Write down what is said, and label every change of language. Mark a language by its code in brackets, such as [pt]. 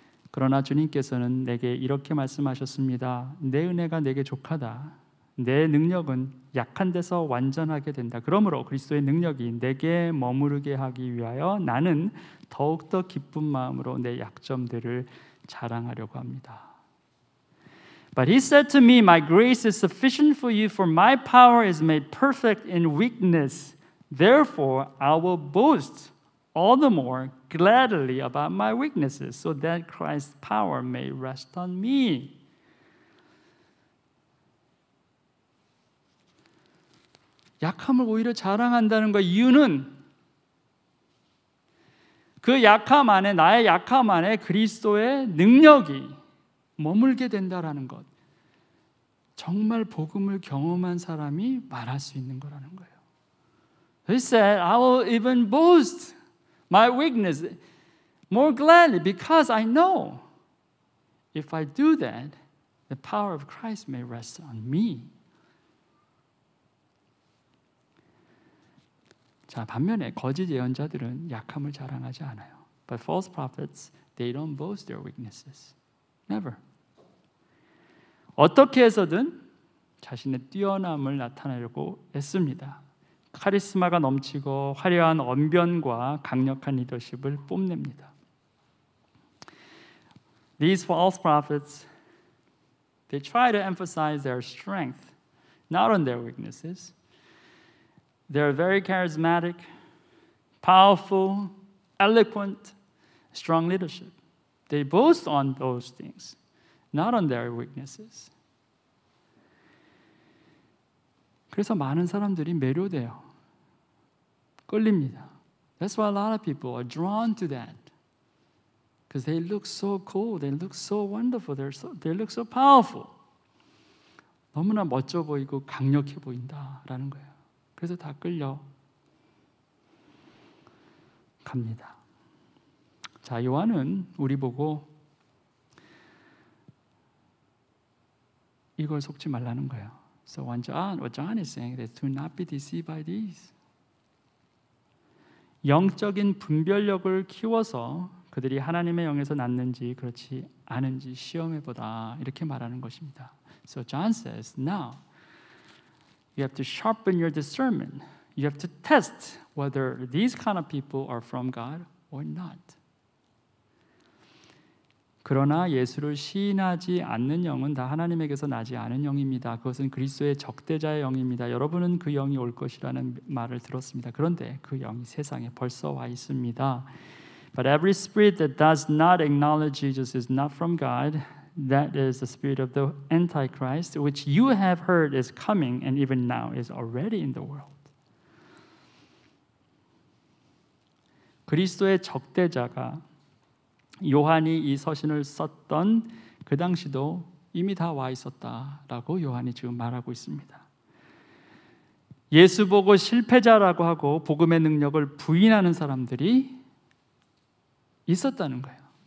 [ko] 그러나 주님께서는 내게 이렇게 말씀하셨습니다. 내 은혜가 내게 족하다. 내 능력은 약한 데서 완전하게 된다. 그러므로 그리스도의 능력이 내게 머무르게 하기 위하여 나는 더욱더 기쁜 마음으로 내 약점들을 자랑하려고 합니다. [en] But he said to me, my grace is sufficient for you, for my power is made perfect in weakness. Therefore, I will boast all the more gladly about my weaknesses, so that Christ's power may rest on me. [ko] 약함을 오히려 자랑한다는 것 이유는 그 약함 안에, 나의 약함 안에 그리스도의 능력이 머물게 된다라는 것. 정말 복음을 경험한 사람이 말할 수 있는 거라는 거예요. [en] He said, I will even boast my weakness more gladly because I know if I do that, the power of Christ may rest on me. [ko] 자, 반면에 거짓 예언자들은 약함을 자랑하지 않아요. [en] But false prophets, they don't boast their weaknesses. Never. [ko] 어떻게 해서든 자신의 뛰어남을 나타내려고 애씁니다. 카리스마가 넘치고 화려한 언변과 강력한 리더십을 뽐냅니다. [en] These false prophets, they try to emphasize their strength, not on their weaknesses. They're very charismatic, powerful, eloquent, strong leadership. They boast on those things, not on their weaknesses. [ko] 그래서 많은 사람들이 매료돼요. 끌립니다. [en] That's why a lot of people are drawn to that. Because they look so cool, they look so wonderful, they look so powerful. [ko] 너무나 멋져 보이고 강력해 보인다라는 거예요. 그래서 다 끌려 갑니다. 자, 요한은 우리 보고 이걸 속지 말라는 거예요. [en] So what John is saying is to not be deceived by these. [ko] 영적인 분별력을 키워서 그들이 하나님의 영에서 났는지 그렇지 않은지 시험해보다 이렇게 말하는 것입니다. [en] So John says, now you have to sharpen your discernment. You have to test whether these kind of people are from God or not. [ko] 그러나 예수를 시인하지 않는 영은 다 하나님에게서 나지 않은 영입니다. 그것은 그리스도의 적대자의 영입니다. 여러분은 그 영이 올 것이라는 말을 들었습니다. 그런데 그 영이 세상에 벌써 와 있습니다. [en] But every spirit that does not acknowledge Jesus is not from God. That is the spirit of the Antichrist, which you have heard is coming and even now is already in the world. [ko] 그리스도의 적대자가 요한이 이 서신을 썼던 그 당시도 이미 다 와 있었다라고 요한이 지금 말하고 있습니다. 예수 보고 실패자라고 하고 복음의 능력을 부인하는 사람들이 있었다는 거예요.